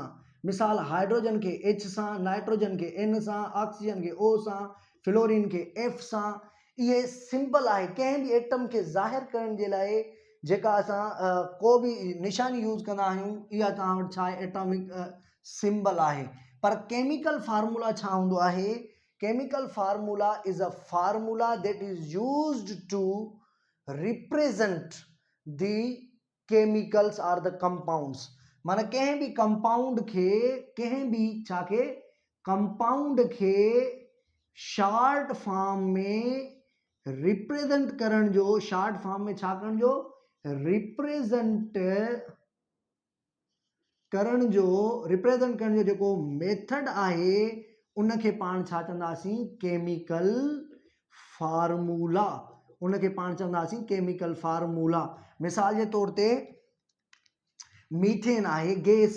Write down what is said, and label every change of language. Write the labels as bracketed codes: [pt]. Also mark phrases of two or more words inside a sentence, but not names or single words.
[sd] मिसाल हाइड्रोजन खे H सां, नाइट्रोजन खे N सां, ऑक्सीजन खे O सां, फ्लोरीन खे F सां। इहे सिंबल आहे कंहिं बि एटम खे ज़ाहिर करण जे लाइ जेका असां को बि निशानी यूज़ कंदा आहियूं, इहा तव्हां वटि छा आहे [en] atomic symbol [sd] आहे। पर [en] chemical formula [sd] छा हूंदो आहे? [en] chemical formula is a formula that is used to represent the chemicals or the compounds. [sd] माना कंहिं बि कंपाउंड खे, कंहिं बि छा खे, कंपाउंड खे [en] short form [sd] में रिप्रेजेंट करण जो, [en] short form [sd] में छा करण जो, रिप्रेजेंट करण जो जेको मेथड आहे उनखे पाण छा चवंदासीं? [en] chemical formula. [sd] उनखे पाण चवंदासीं [en] chemical formula. [sd] मिसाल जे तौर ते मीथेन आहे गैस।